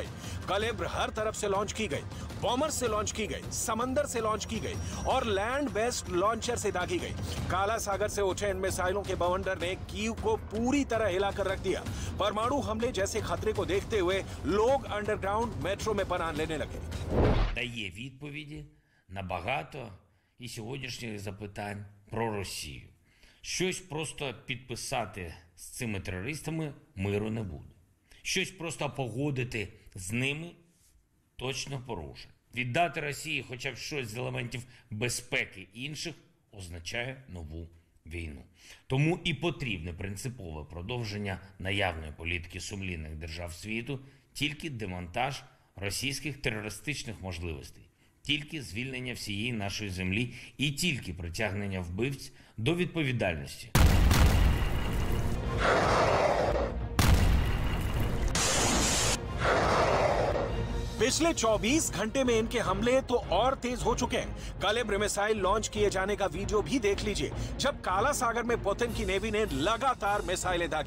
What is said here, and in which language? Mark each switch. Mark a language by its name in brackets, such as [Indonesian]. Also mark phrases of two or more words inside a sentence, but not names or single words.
[Hindi] कैलिब्र हर तरफ से लॉन्च की गई, बॉमर से लॉन्च की गई, समंदर से लॉन्च की गई और [English] land based launcher [Hindi] से दागी गई। काला सागर से उठे इन मिसाइलों के बवंडर ने कीव को पूरी तरह हिलाकर रख दिया। परमाणु हमले जैसे खतरे को देखते हुए लोग [English] underground metro [Hindi] में पनाह लेने लगे। [Ukrainian] Дає відповіді на багато і сьогоднішніх запитань про Росію. Щось просто підписати з цими терористами миру не буде. Щось просто погодити з ними точно порушення. Віддати Росії хоча б щось з елементів безпеки інших означає нову війну. Тому і потрібне принципове продовження наявної політики сумлінних держав світу, тільки демонтаж російських терористичних можливостей, тільки звільнення всієї нашої землі і тільки притягнення вбивць до відповідальності. [Hindi] पिछले 24 घंटे में इनके हमले तो और तेज हो चुके हैं। कैलिब्र [English] missile launch [Hindi] किए जाने का वीडियो भी देख लीजिए, जब काला सागर में पुतिन की नेवी ने लगातार मिसाइलें दागी।